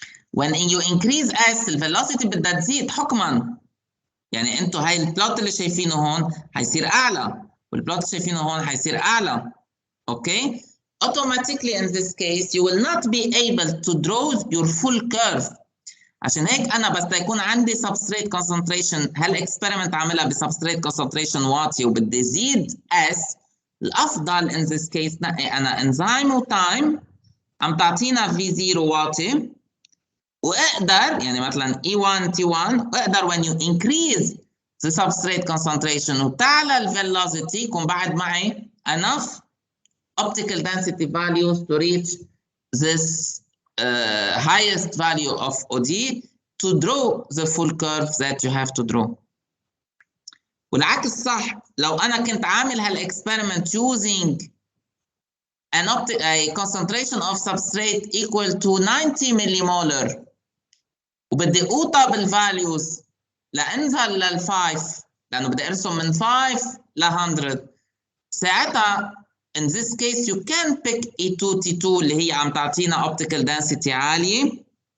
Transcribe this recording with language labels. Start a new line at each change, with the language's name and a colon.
English: When you increase S
Arabic: الvelocity بدها تزيد حكما. يعني انتوا هاي البلوت اللي شايفينه هون حيصير أعلى والبلوت اللي شايفينه هون حيصير أعلى.
English: Okay? Automatically in this case you will not be able to draw your full curve.
Arabic: عشان هيك أنا بس يكون عندي substrate concentration هالإكسبيرمنت عاملها بسبستريت concentration واطي وبدي زيد S، الأفضل
English: in this case
Arabic: نقي أنا انزيم وتايم عم تعطينا V0 واطي، وأقدر يعني مثلا E1 T1 أقدر
English: when you increase the substrate concentration
Arabic: وتعلى الvelocity يكون بعد معي
English: enough optical density values to reach this highest value of OD to draw the full curve that you have to draw.
Arabic: والعكس صح، لو أنا كنت عامل هالإكسبيرمنت
English: using a concentration of substrate equal to 90 millimolar
Arabic: وبدي أوطى بالvalues لأنزل لل5 لأنه بدي أرسم من 5 ل 100، ساعتها
English: in this case you can pick E2T2
Arabic: اللي هي عم تعطينا optical density عالية.